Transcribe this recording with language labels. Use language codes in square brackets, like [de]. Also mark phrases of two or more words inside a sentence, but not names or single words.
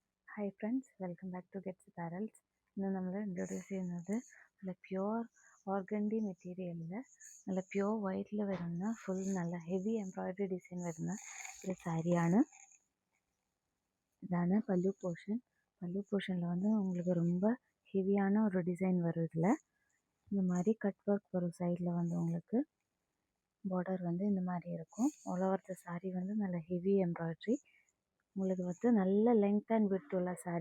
[en] Hi friends, welcome back to Gets Apparels. [ml] ഇന്ന് നമ്മൾ ഇൻട്രൊഡ്യൂസ് ചെയ്യുന്നത് നല്ല [en] pure organdy material [ml] നല്ല [en] pure white [ml] വരുന്ന നല്ല [en] heavy embroidery design [ml] വരുന്ന ഒരു സാരിയാണ്. [ta] இதான பல்லு போர்ஷனில் வந்து உங்களுக்கு ரொம்ப ஹெவியான ஒரு டிசைன் வரும். இதில் இந்த மாதிரி [en] cut work [ta] வரும். சைடில் வந்து உங்களுக்கு பார்டர் வந்து இந்த மாதிரி இருக்கும். [en] all over the saree [ta] வந்து நல்ல [en] heavy embroidery. [ta] உங்களுக்கு வந்து நல்ல [en] length and width [ta] உள்ள சாரீ.